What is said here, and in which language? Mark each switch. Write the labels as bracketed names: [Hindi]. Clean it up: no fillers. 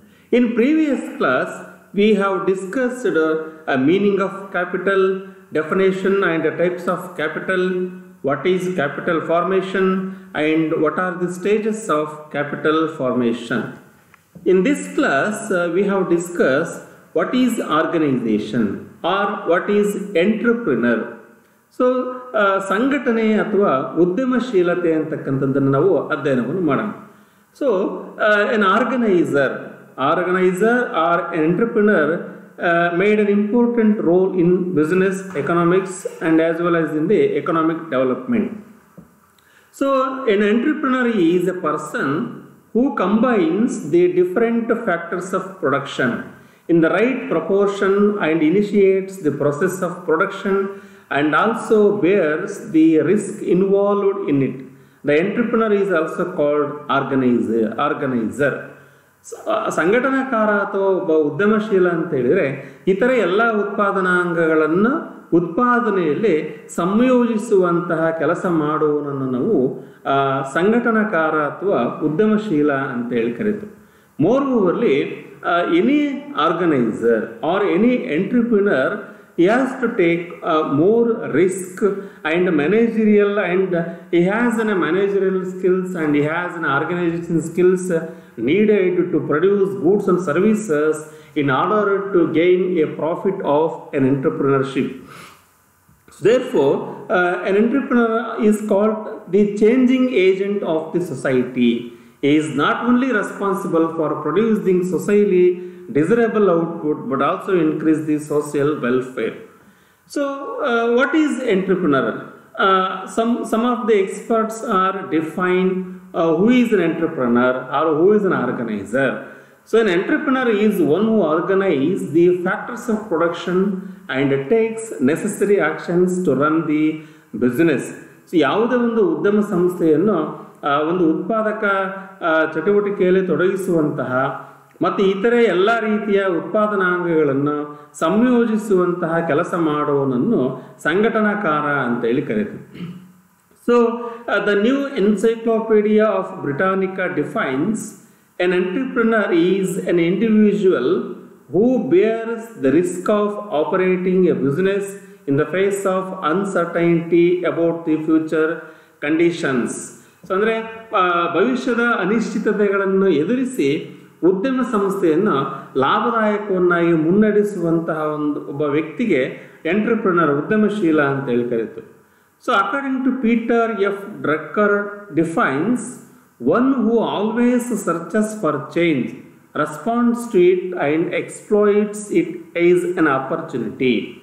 [English] In previous class, we have discussed a meaning of capital, definition and the types of capital, what is capital formation and what are the stages of capital formation. In this class, we have discussed what is organization or what is entrepreneur. [Kannada] So, ಸಂಘಟನೆ ಅಥವಾ ಉದ್ಯಮಶೀಲತೆ ಅಂತಕ್ಕಂಥದ್ದನ್ನು ನಾವು ಅಧ್ಯಯನವನ್ನು ಮಾಡೋಣ. [English] So, an organizer or an entrepreneur made an important role in business economics and as well as in the economic development. So, an entrepreneur is a person who combines the different factors of production in the right proportion and initiates the process of production and also bears the risk involved in it. The entrepreneur is also called organizer. [Kannada] ಸಂಘಟನಾಕಾರ ಅಥವಾ ಒಬ್ಬ ಉದ್ಯಮಶೀಲ ಅಂತ ಹೇಳಿದರೆ ಇತರ ಎಲ್ಲ ಉತ್ಪಾದನಾಂಗಗಳನ್ನು ಉತ್ಪಾದನೆಯಲ್ಲಿ ಸಂಯೋಜಿಸುವಂತಹ ಕೆಲಸ ಮಾಡುವವನನ್ನು ನಾವು ಸಂಘಟನಾಕಾರ ಅಥವಾ ಉದ್ಯಮಶೀಲ ಅಂತ ಹೇಳಿ ಕರೀತೀವಿ. [English] More overly any organiser or any entrepreneur he has to take more risk and managerial and he has a managerial skills and he has an organization skills needed to produce goods and services in order to gain a profit of an entrepreneurship. Therefore, an entrepreneur is called the changing agent of the society. He is not only responsible for producing socially desirable output but also increase the social welfare. So, what is entrepreneur? Some of the experts are defined who is an entrepreneur or who is an organizer. So, an entrepreneur is one who organizes the factors of production and takes necessary actions to run the business. [Kannada] So, ಯಾವುದೇ ಒಂದು ಉದ್ಯಮ ಸಂಸ್ಥೆಯನ್ನು ಒಂದು ಉತ್ಪಾದಕ ಚಟುವಟಿಕೆಯಲ್ಲಿ ತೊಡಗಿಸುವಂತಹ ಮತ್ತು ಇತರೆ ಎಲ್ಲ ರೀತಿಯ ಉತ್ಪಾದನಾಂಗಗಳನ್ನು ಸಂಯೋಜಿಸುವಂತಹ ಕೆಲಸ ಮಾಡುವವನನ್ನು ಸಂಘಟನಾಕಾರ ಅಂತ ಹೇಳಿ ಕರೀತೀವಿ. [English] So the new encyclopaedia of Britannica defines an entrepreneur is an individual who bears the risk of operating a business in the face of uncertainty about the future conditions. [Kannada] So ಅಂದರೆ ಭವಿಷ್ಯದ ಅನಿಶ್ಚಿತತೆಗಳನ್ನು ಎದುರಿಸಿ ಉದ್ಯಮ ಸಂಸ್ಥೆಯನ್ನು ಲಾಭದಾಯಕವನ್ನಾಗಿ ಮುನ್ನಡೆಸುವಂತಹ ಒಬ್ಬ ವ್ಯಕ್ತಿಗೆ ಎಂಟ್ರಪ್ರಿನರ್ ಉದ್ಯಮಶೀಲ ಅಂತ ಹೇಳಿ ಕರೀತು. [English] So according to Peter F Drucker defines one who always searches for change, response to it and exploits it is an opportunity.